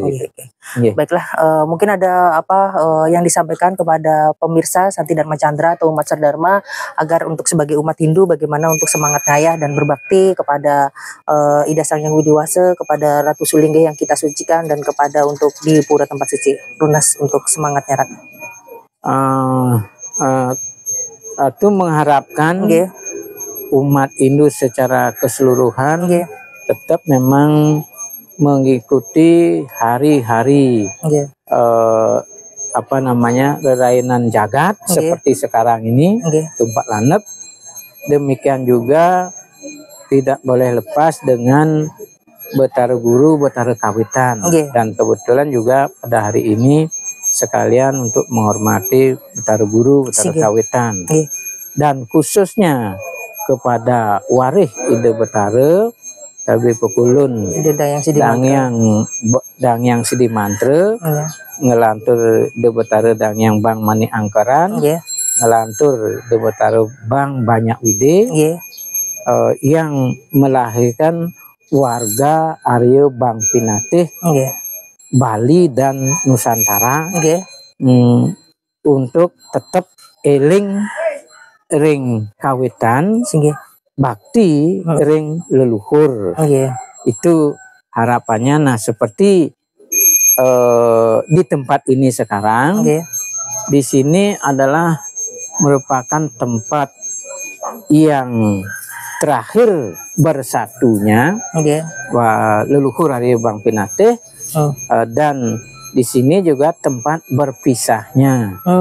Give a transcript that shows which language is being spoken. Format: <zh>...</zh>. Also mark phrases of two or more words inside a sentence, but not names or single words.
<id>Baiklah, mungkin ada yang disampaikan kepada pemirsa Santi Dharma Chandra atau umat Sardharma agar untuk sebagai umat Hindu bagaimana untuk semangat ngayah dan berbakti kepada Ida Sang Hyang Widiwasa, kepada Ratu Sulingge yang kita sucikan, dan kepada untuk di pura tempat suci lunas untuk semangatnya, Ratu. Itu mengharapkan umat Hindu secara keseluruhan tetap memang mengikuti hari-hari rerainan jagat seperti sekarang ini, Tumpek Landep. Demikian juga tidak boleh lepas dengan Betara Guru, Betara Kawitan. Dan kebetulan juga pada hari ini sekalian untuk menghormati Betara Guru, Betara Kawitan. Dan khususnya kepada Warih Ide Betara Tabi Pekulun Dangyang Sidi Mantra, ngelantur De Betara Dangyang Bang Mani Angkaran, ngelantur De Betara Bang Banyak Wide, yang melahirkan warga Arya Bang Pinatih, Bali dan Nusantara, untuk tetap</id> <ban>eling ring kawitan, bakti ring leluhur.</ban> <id>Itu harapannya. Nah, seperti di tempat ini sekarang, di sini adalah merupakan tempat yang terakhir bersatunya leluhur Arya Bang Pinatih, dan di sini juga tempat berpisahnya.</id>